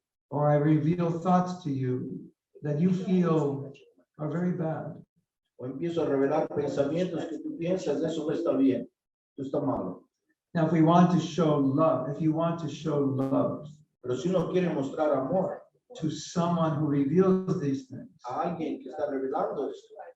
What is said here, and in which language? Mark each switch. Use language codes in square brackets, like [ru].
[en] Or I reveal thoughts to you that you feel are very bad. [es] O empiezo a revelar pensamientos que tú piensas, eso no está bien, eso está malo. [en] Now, if we want to show love, if you want to show love [es] Pero si uno quiere mostrar amor [en] to someone who reveals these things, [es] a alguien que está revelando esto,